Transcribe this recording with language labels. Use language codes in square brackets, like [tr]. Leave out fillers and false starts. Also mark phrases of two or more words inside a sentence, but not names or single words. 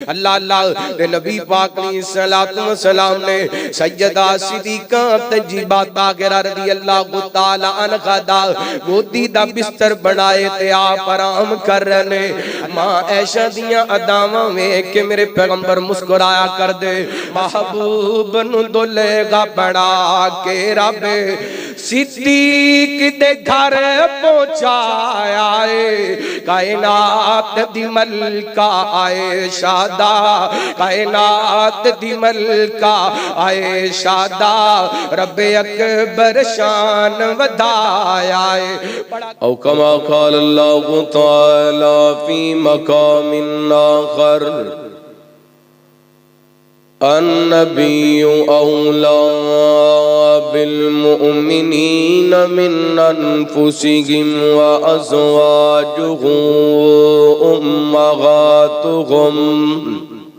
[pa] اللہ اللہ دے نبی پاک [ar] عليه الصلاة والسلام [pa] نے سیدہ صدیقہ تجیبہ طاہرہ [ar] رضي الله تعالى عنها [pa] دا گودی دا بستر بنائے تے آپ آرام کر رہے نے. ماں عائشہ دیاں اداواں ویکھ کے میرے پیغمبر مسکرایا کر دے. محبوب نوں دولہا بنا کے رب صدیق دے گھر پہنچایا ہے. کائنات دی ملکہ عائشہ دا، کائنات دی ملکہ عائشہ دا رب اکبر شان ودھایا ہے. [ar] أو كما قال الله تعالى في مقام آخر النبي أولى بالمؤمنين من أنفسهم وأزواجه أمهاتهم